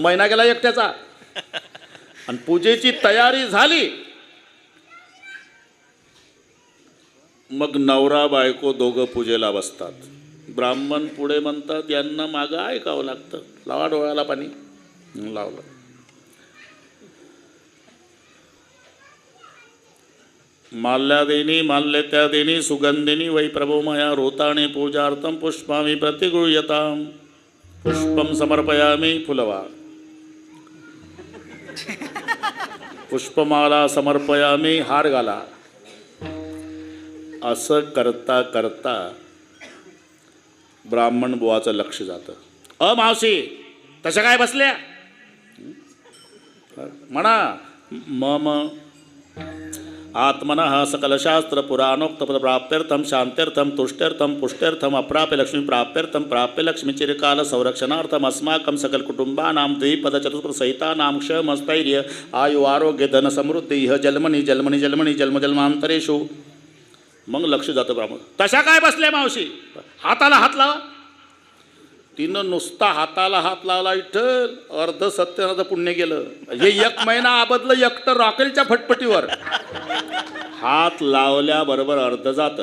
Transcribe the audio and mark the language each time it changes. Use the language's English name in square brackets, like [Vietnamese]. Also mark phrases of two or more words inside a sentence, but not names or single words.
[Marathi] महिना गेला एकट्याचा. आणि पूजेची तयारी झाली. मग नवरा बायको दोघं पूजेला बसतात. ब्राह्मण पुढे म्हणतात यांना मागं ऐकावं लागतं. लावा डोळ्याला पाणी. लावलं. [Sanskrit] माल्यादेनी माल्यत्यादेनी सुगंधिनी वै प्रभोमया रोताणे पूजार्थं पुष्पामि प्रतिगृह्यताम्. पुष्पं समर्पयामि. फुलवा. पुष्पमाला समर्पयामि. [Marathi] हार घाला. असं करता करता ब्राह्मण बुवाचं लक्ष जातं. मावशी तशा काय बसल्या म्हणा. [Sanskrit] मम आत्मनः सकलशास्त्र पुराणोक्त प्राप्त्यर्थम शांत्यर्थम तुष्ट्यर्थम पुष्ट्यर्थम अप्राप्य लक्ष्मी प्राप्त्यर्थम प्राप्य लक्ष्मी चिरकाल संरक्षणार्थम अस्माकं सकल कुटुंबानां द्विपद चतुष्पद सहितानां क्षमस्थैर्य आयु आरोग्य धन समृद्धी इह जन्मनी जन्मनी जन्मनी जन्म जन्मांतरेषु. [Marathi] मग लक्ष जातं ब्राह्मण. तशा काय बसल्या मावशी. हाताला हात लावा. तिनं नुसता हाताला हात लावला. इठ्ठल अर्ध सत्यनाचं पुण्य गेलं. हे 1 महिना आबदलं एकटं रॉकेलच्या फटफटीवर. हात लावल्याबरोबर अर्ध जातं.